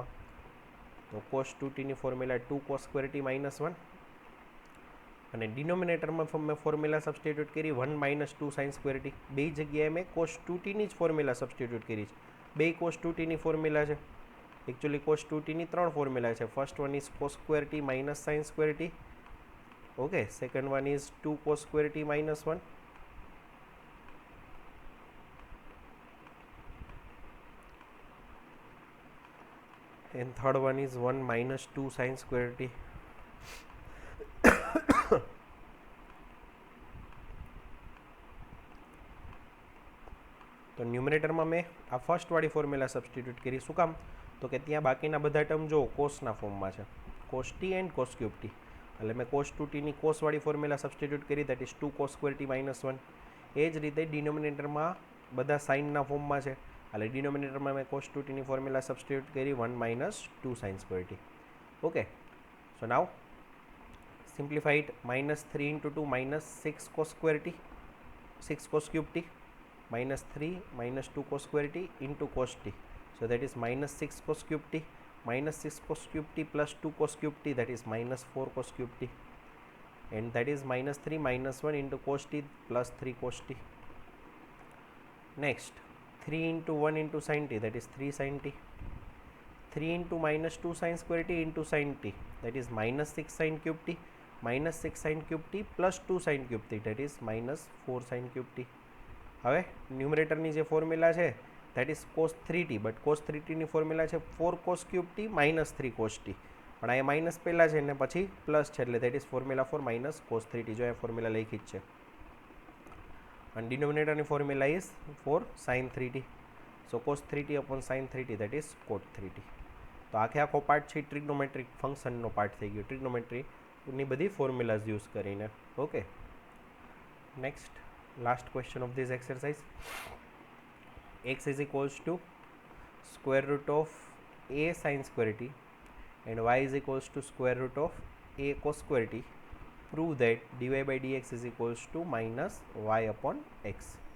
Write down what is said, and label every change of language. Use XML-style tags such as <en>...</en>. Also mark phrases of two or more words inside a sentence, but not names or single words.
<gu>તો કોસ 2tની ફોર્મ્યુલા</gu> <en>2 cos square t</en> <gu>-1 અને ડિનોમિનેટરમાં મેં</gu> <en>formula substitute</en> <gu>કરી 1 - 2</gu> <en>sin square t.</en> <gu>બે જગ્યાએ મેં કોસ 2tની જ</gu> <en>formula substitute</en> <gu>કરી છે. બે કોસ 2tની ફોર્મ્યુલા છે. એકચ્યુઅલી કોસ 2tની 3 ફોર્મ્યુલા છે.</gu> <en>first one is cos square t minus sin square t. OK. second one is 2 cos square t -1. and third one is 1 - 2 sin square t.</en> <gu>તો ન્યુમરેટરમાં મેં આ ફર્સ્ટવાળી</gu> <en>formula substitute</en> <gu>કરી. શું કામ? તો કે ત્યાં બાકીના બધા ટર્મ જો કોસના ફોર્મમાં છે,</gu> <en>cos t and cos cube t.</en> <gu>એટલે મેં કોસ 2tની કોસવાળી</gu> <en>formula substitute</en> <gu>કરી,</gu> <en>that is 2 cos square t -1.</en> <gu>એ જ રીતે ડિનોમિનેટરમાં બધા સાઇનના ફોર્મમાં છે એટલે ડિનોમિનેટરમાં મેં કોસ 2tની</gu> <en>formula substitute</en> <gu>કરી</gu> <en>1 - 2 sin square t.</en> <gu>ઓકે.</gu> <en>so now simplify it. -3 × 2 -6 cos square t, 6 cos cube t, -3 - 2 cos square t into cos t. So that is -6 cos cube t, -6 cos cube t plus 2 cos cube t, that is -4 cos cube t, and that is -3 - 1 into cos t plus 3 cos t. Next 3 into 1 into sin t, that is 3 sin t. 3 into -2 sin square t into sin t, that is -6 sin cube t, -6 sin cube t plus 2 sin cube t, that is -4 sin cube t.</en> <gu>હવે ન્યુમરેટરની જે ફોર્મ્યુલા છે</gu> <en>that is cos 3t,</en> <gu>બટ cos 3tની ફોર્મ્યુલા છે</gu> <en>4 cos cube t minus 3 cos t,</en> <gu>પણ અહીંયા માઇનસ પહેલાં છે ને પછી પ્લસ છે એટલે</gu> <en>that is formula for minus cos 3t,</en> <gu>જો અહીંયા ફોર્મ્યુલા લખી જ છે.</gu> <en>અને ડિનોમિનેટરની formula is for sin 3t, so cos 3t upon sin 3t that is cot 3t.</en> <gu>તો આખો પાર્ટ છે</gu> <en>trigonometric function</en> <gu>પાર્ટ થઈ ગયો, ટ્રિગ્નોમેટ્રીની બધી ફોર્મ્યુલાઝ યુઝ કરીને.</gu> <en>okay, next last question of this exercise. X is equals to square root of a sin square t and y is equals to square root of a cos square t. Prove that dy by dx is equals to minus y upon x.</en>